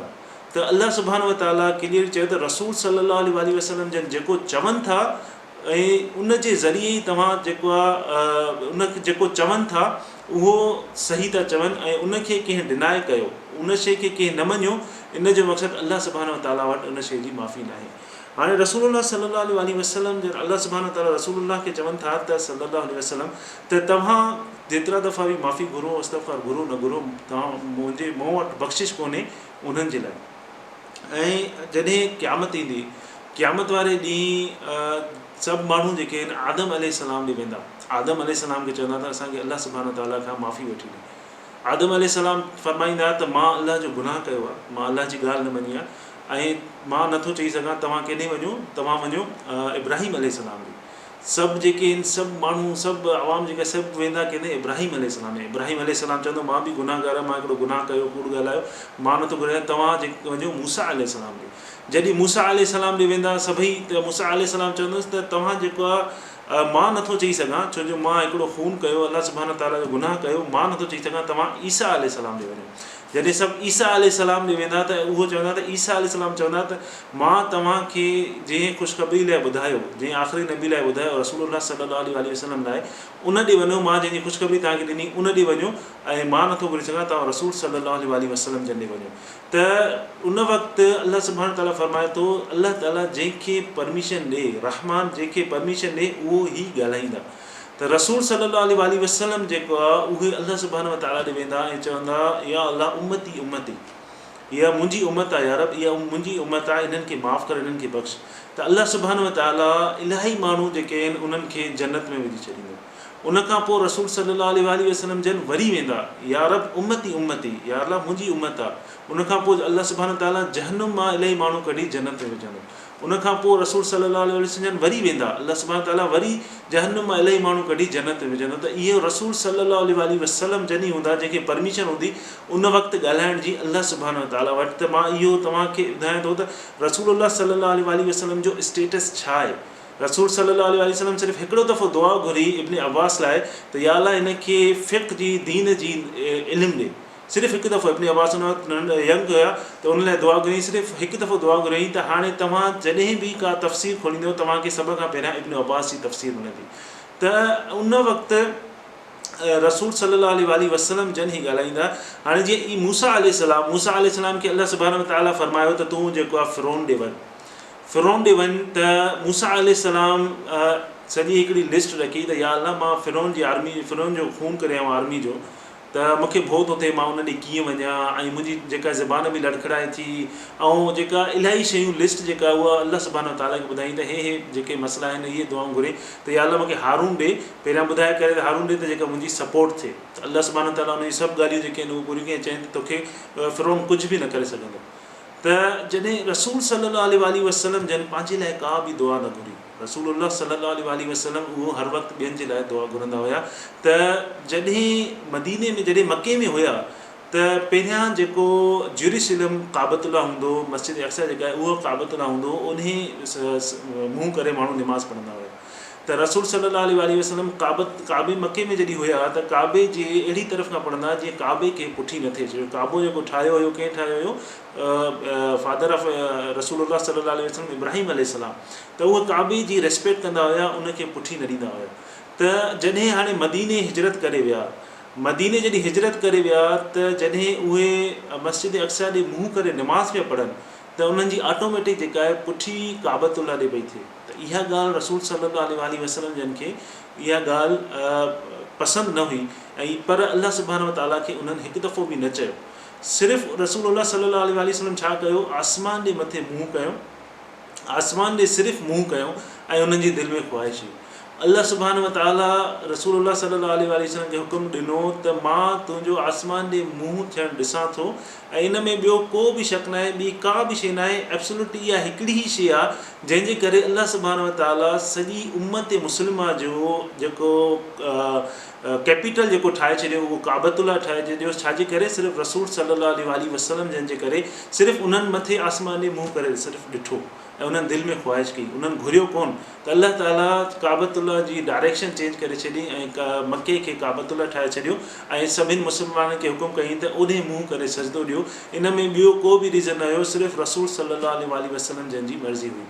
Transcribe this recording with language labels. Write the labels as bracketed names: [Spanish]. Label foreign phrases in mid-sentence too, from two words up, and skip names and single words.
[Sindhi] त अल्लाह [Arabic] سبحانه وتعالى [Sindhi] क्लियर चयो त रसूल [Arabic] صلى الله عليه وسلم [Sindhi] जन जेको चवनि था ऐं उन जे ज़रिए ई तव्हां जेको आहे उन जेको चवनि था उहो सही था चवनि ऐं उनखे कंहिं डिनाए कयो, उन शइ खे कंहिं न मञियो, इन जो मक़सदु अल्लाह [Arabic] سبحانه وتعالى [Sindhi] वटि उन शइ जी माफ़ी न आहे। हाणे रसूलुल्लाह [Arabic] صلى الله عليه وسلم [Sindhi] जन अल्लाह [Arabic] سبحانه وتعالى [Sindhi] रसूलुल्लाह खे चवनि था त [Arabic] صلى الله عليه وسلم [Sindhi] त तव्हां जेतिरा दफ़ा बि माफ़ी घुरो, इस्तग़फ़ार घुरो न घुरो, तव्हां मूं वटि बख़्शिश कोन्हे उन्हनि जे लाइ। ऐं जॾहिं क़यामत ईंदी, क़यामत वारे ॾींहुं सभु माण्हू जेके आहिनि आदम अलैहिस्सलाम ॾे वेंदा। आदम अलैहिस्सलाम खे चवंदा त असांखे अल्लाह [Arabic] سبحانه وتعالى [Sindhi] खां माफ़ी वठी ॾे। आदम अलैहिस्सलाम फरमाईंदा त मां अल्लाह जो गुनाह कयो आहे, मां अल्लाह जी ॻाल्हि न मञी आहे ऐं मां नथो चई सघां तव्हां केॾे वञो, तव्हां वञो इब्राहिम अलैहिस्सलाम ॾे। सभु जेके आहिनि, सभु माण्हू, सभु आवाम जेका सभु वेंदा कंदे इब्राहिम अलैहिस्सलाम ॾे। इब्राहिम अलैहिस्सलाम चवंदो मां बि गुनाहगार आहियां, मां हिकिड़ो गुनाह कयो, कूड़ ॻाल्हायो, मां नथो घुरायां, तव्हां जेके वञो मूसा अलैहिस्सलाम ॾे। जॾहिं मूसा अलैहिस्सलाम ॾे वेंदा सभई, त मूसा अलैहिस्सलाम चवंदुसि त तव्हां जेको आहे मां नथो चई सघां, छो जो मां हिकिड़ो खून कयो, अल्लाह [Arabic] سبحانه وتعالى [Sindhi] जो गुनाह कयो, मां नथो चई सघां, तव्हां ईसा अलैहिस्सलाम ॾे वञो। जॾहिं सभु ईसा अलैहिस्सलाम ॾे वेंदा त उहो चवंदा त ईसा अलैहिस्सलाम चवंदा त मां तव्हांखे जंहिं ख़ुशख़बरी लाइ ॿुधायो, जंहिं आख़िरी नबी लाइ ॿुधायो रसूलुल्लाह [Arabic] صلى الله عليه وسلم [Sindhi] लाइ, उन ॾे वञो, मां जंहिंजी ख़ुशख़बरी तव्हांखे ॾिनी उन ॾे वञो ऐं मां नथो घुरी सघां, तव्हां रसूल [Arabic] صلى الله عليه وسلم [Sindhi] जन ॾे वञो। त उन वक़्तु अल्लाह [Arabic] سبحانه وتعالى [Sindhi] फरमाए थो, अल्लाह ताला जंहिंखे परमिशन ॾे, रहमान जंहिंखे परमिशन ॾे उहो ई ॻाल्हाईंदा। त रसूल [Arabic] صلى الله عليه وسلم [Sindhi] जेको आहे उहे अल्लाह [Arabic] سبحانه وتعالى [Sindhi] ॾे वेंदा ऐं चवंदा [Arabic] يا الله أمتي أمتي, [Sindhi] इहा मुंहिंजी उम्मत आहे यार, इहा मुंहिंजी उम्मत आहे, इन्हनि खे माफ़ु कर, इन्हनि खे बख़्श। त अल्लाह [Arabic] سبحانه وتعالى [Sindhi] इलाही माण्हू जेके आहिनि उन्हनि खे जन्नत में विझी छॾींदो। उन खां पोइ रसूल [Arabic] صلى الله عليه وسلم [Sindhi] जन वरी वेंदा, [Arabic] يا رب أمتي أمتي, يا الله [Sindhi] मुंहिंजी उम्मत आहे। उन खां पोइ अल्लाह [Arabic] سبحانه وتعالى [Sindhi] जहन्नुम मां इलाही माण्हू कढी जन्नत में विझंदो। उन खां पोइ रसूल [Arabic] صلى الله عليه وسلم [Sindhi] वरी वेंदा, अल्लाह [Arabic] سبحانه وتعالى [Sindhi] वरी जहन्नुम मां इलाही माण्हू कढी जन्नत में विझंदो। त इहो रसूल [Arabic] صلى الله عليه وسلم [Sindhi] जन ई हूंदा जंहिंखे परमिशन हूंदी उन वक़्तु ॻाल्हाइण जी अल्लाह [Arabic] سبحانه وتعالى [Sindhi] वटि। त मां इहो तव्हांखे ॿुधायां थो त रसूलुल्लाह [Arabic] صلى الله عليه وسلم [Sindhi] जो स्टेटस छा आहे। रसूल [Arabic] صلى الله عليه وسلم [Sindhi] सिर्फ़ु हिकिड़ो दफ़ो दुआ घुरी इब्न अब्बास लाइ त [Arabic] يا الله [Sindhi] हिनखे फ़िक़्ह जी, दीन जी इल्मु ॾे। सिर्फ़ु हिकु दफ़ो इब्न अब्बास उन वक़्तु यंग हुया त उन लाइ दुआ घुरी, सिर्फ़ु हिकु दफ़ो दुआ घुरई त हाणे तव्हां जॾहिं बि का तफ़सीर खोलींदव तव्हांखे सभ खां पहिरियां इब्न अब्बास जी तफ़सीर मिलंदी। त उन वक़्तु रसूल [Arabic] صلى الله عليه وسلم [Sindhi] जन ई ॻाल्हाईंदा। हाणे जीअं मूसा अलैहिस्सलाम खे अल्लाह [Arabic] سبحانه وتعالى [Sindhi] फरमायो त तूं जेको आहे फ़िरौन ॾे वञु, फ़िरौन ॾे वञु। त मूसा अलैहिस्सलाम सॼी हिकिड़ी लिस्ट रखी त [Arabic] يا الله [Sindhi] मां फ़िरौन जी आर्मी, फ़िरौन जो खून करे आयो आर्मी जो, त मूंखे भउ थो थिए मां उन ॾे कीअं वञा, ऐं मुंहिंजी जेका ज़बान बि लड़खड़ाए थी, ऐं जेका इलाही शयूं लिस्ट जेका उहा अल्लाह [Arabic] سبحانه وتعالى [Sindhi] खे ॿुधाई त हे जेके मसइला आहिनि, इहे दुआऊं घुरे त [Arabic] يا الله [Sindhi] मूंखे हारून ॾे, पहिरियां ॿुधाए करे त हारून ॾे त जेका मुंहिंजी सपोर्ट थिए। त अल्लाह [Arabic] سبحانه وتعالى [Sindhi] उन जी सभु ॻाल्हियूं जेके आहिनि उहे पूरियूं कयूं, चवनि त तोखे फ़िरौन कुझु बि न करे सघंदो। त जॾहिं रसूल [Arabic] صلى الله عليه وسلم [Sindhi] जन पंहिंजे लाइ का बि दुआ न घुरी, रसूलुल्लाह [Arabic] صلى الله عليه وسلم [Sindhi] उहो हर वक़्तु ॿियनि जे लाइ दुआ घुरंदा हुया। त जॾहिं मदीने में, जॾहिं मके में हुया त पहिरियां जेको जेरूसलम काबतुल्लाह हूंदो, मस्जिद अक्सा जेका आहे उहो काबतुल्लाह हूंदो, उन मुंहुं करे माण्हू निमाज़ पढ़ंदा हुया। त रसूल [Arabic] صلى الله عليه وسلم [Sindhi] काबे मके में जॾहिं हुया त काबे जे अहिड़ी तरफ़ खां पढ़ंदा जीअं काबे खे पुठी न थिए। छो काबो जेको ठाहियो हुयो, कंहिं ठाहियो हुयो? [English] Father of [Sindhi] रसूलुल्लाह [Arabic] صلى الله عليه وسلم [Sindhi] इब्राहिम अलैहिस्सलाम। त उहे काबे जी रिस्पेक्ट कंदा हुया, उनखे पुठी न ॾींदा हुया। त जॾहिं हाणे मदीने हिजरत करे विया, मदीने जॾहिं हिजरत करे विया त जॾहिं उहे मस्जिद अक्सा ॾे मुंहुं करे निमाज़ पिया पढ़नि त उन्हनि जी ऑटोमेटिक जेका आहे पुठी काबतुल्लाह ॾे पई थिए। त इहा ॻाल्हि रसूल [Arabic] صلى الله عليه وسلم [Sindhi] जन खे इहा ॻाल्हि पसंदि न हुई, ऐं पर अल्लाह [Arabic] سبحانه وتعالى [Sindhi] खे उन्हनि हिकु दफ़ो बि न चयो। सिर्फ़ु रसूलुल्लाह [Arabic] صلى الله عليه وسلم [Sindhi] छा कयो? आसमान ॾे मथे मुंहुं कयो, आसमान ॾे सिर्फ़ु मुंहुं कयो ऐं उन्हनि जी दिलि में ख़्वाहिश हुई। अल्लाह [Arabic] سبحانه وتعالى [Sindhi] रसूलुल्लाह [Arabic] صلى الله عليه وسلم [Sindhi] खे हुकुम ॾिनो त मां तुंहिंजो आसमान ॾे मुंहुं थियणु ॾिसां थो, ऐं इन में ॿियो को बि शक न आहे, ॿी का बि शइ न आहे, एब्सोल्युटली इहा हिकिड़ी ई शइ आहे जंहिंजे करे अल्लाह [Arabic] سبحانه وتعالى [Sindhi] सॼी उम्मत मुस्लिमा जो जेको कैपिटल जेको ठाहे छॾियो उहो काबतुल्लाह ठाहे छॾियो। छाजे करे? सिर्फ़ु रसूल [Arabic] صلى الله عليه وسلم [Sindhi] जंहिंजे करे, सिर्फ़ु उन्हनि मथे आसमान ॾे मुंहुं करे सिर्फ़ु ॾिठो ऐं उन्हनि दिलि में ख़्वाहिश कई, उन्हनि घुरियो कोन। त अल्लाह ताला काबतुल्लाह जी [English] direction change [Sindhi] करे छॾी ऐं मके खे काबतुल्लाह ठाहे छॾियो ऐं सभिनि मुस्लमाननि खे हुकुम कई त ओॾे मुंहुं करे सजदो ॾियो पियो, इन में ॿियो को बि रीज़न न हुयो, सिर्फ़ु रसूल [Arabic] صلى الله عليه وسلم [Sindhi] जंहिंजी मर्ज़ी हुई।